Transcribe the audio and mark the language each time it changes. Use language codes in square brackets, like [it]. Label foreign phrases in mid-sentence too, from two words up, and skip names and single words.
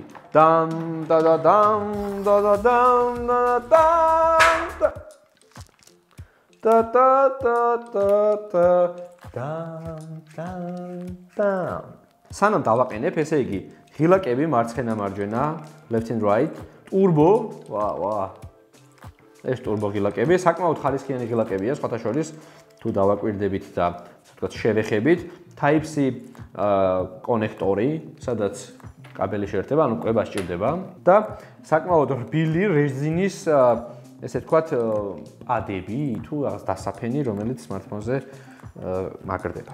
[ka] დამ და და დამ და და დამ და და და და და და და სანამ დავაყენებ, ესე იგი ღილაკები მარცხენა მარჯვენა, [en] left and right, turbo, ვა. [ka] ეს turbo ღილაკები, საკმაოდ ხარისხიანი ღილაკებია, სხვათა შორის თუ დავაკვირდებით და ასე ვთქვათ, შევეხებით, Type-C კონექტორი, სადაც კაბელი შეერთება, ანუ კვება სჭირდება და საკმაოდ რბილი რეზინის ესე ვთქვათ, პადები თუ რაღაც დასაფენი, რომელიც smartphone-ზე მაგრდება.